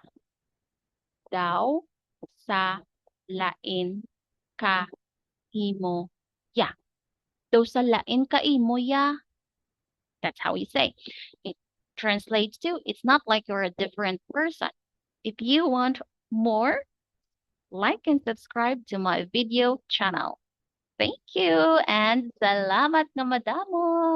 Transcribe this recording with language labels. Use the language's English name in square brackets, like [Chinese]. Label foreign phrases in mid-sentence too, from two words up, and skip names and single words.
[Hiligaynon] Daw sa lain ka imo ya. Daw sa lain ka imo ya. [English] That's how you say. It translates to, it's not like you're a different person. If you want more, like and subscribe to my video channel. Thank you and [Hiligaynon] salamat na madamo!